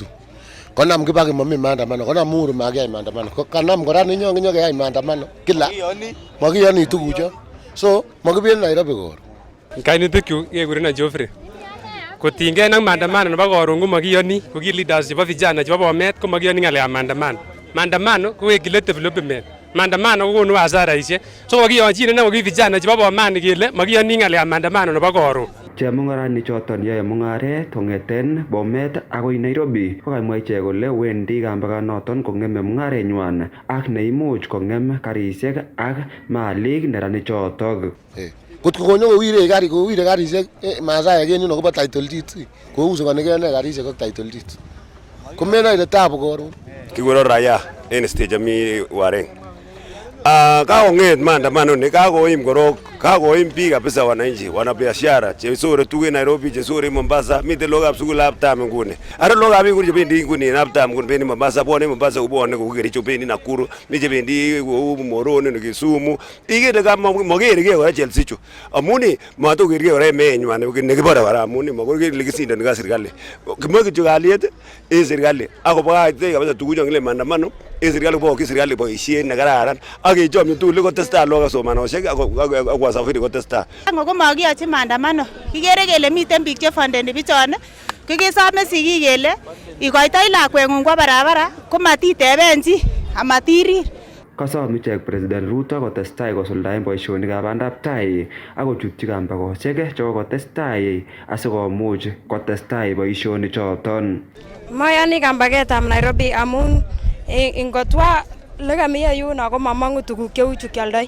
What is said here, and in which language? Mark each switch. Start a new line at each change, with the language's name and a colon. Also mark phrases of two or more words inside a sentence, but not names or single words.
Kalenjin: Konam Kibaki mami maandamano, konam Uhuru makiyai maandamano. Kanam kora ninyo keyai maandamano kila. Makiyoni tugucho. So makibendi Nairobi kor. Kainutikyuk kekurenon Geoffrey. kotinygei ak maandamano nebo koron komakiyoni ko ki leaders chebo vijana chebo Bomet komakiyoni ng'alekab maandamano. Maandamano kowekyi let development. Maandamano kokonu hasaraisiek. So kakiyonjin inei koki vijana chebo Bomani kele makiyoni ng'alekab maandamano nebo koron. Chemung'arani choton yoe mung'aret kong'eten Bomet akoi Nairobi kokamwa ichek kole wendi kambakanoton kong'eme mung'arenywan ak neimuch kong'em karisiek ak malik neranik chotok. Kotko konyo kowire karisiek masaek en yuno kobo
English: title deed
Kalenjin: kousukonigei karisiek ak
English: title deed.
Kalenjin: Komenoe ile tabu koron. Kikuron raia en stage mi Wareng. Kakong'et maandamano ni kakoim korok, kakoim biik kabisa
Swahili: wananchi, wanabiashara
Kalenjin: chesore tuke Nairobi, chesore Mombasa, miten logab sukul half-term nguni. Ara logab nguni chebendi nguni half-term nguni bendi Mombasa, bwone Mombasa kubwone kou Kericho, bendi Nakuru, mi chebendi kou Moroni, Kisumu. Ikere kama makergei kora Chelsea chu. Amuni matokergei kora emenywan nekibore kora amuni makoi kele kisindoni ka serikali. Kimoe kityo kalyet en serikali akobakach kabisa tukuchu ngile maandamano en serikali ko serikali boisiet nekararan ak kechomyo tugul kotestai logok somanosiek ak wasafiri kotestai. Ko makiyochi maandamano kikere kele miten biik che fundeni bichon kikisome sigik kele ikoitoi lakweng'ung
Swahili: kwa barabara
Kalenjin: komatiteben chi amatirir. Kasom ichek President Ruto kotestai kosuldaen boisionikab bandab tai ak kochutyi kambakosiek chekokotestai asikomuch kotestai boisionik choton. Mayani kambaketab Nairobi amun ingotwa lekamiya yuno ko mamang'u tuguk cheu chu kioldoi.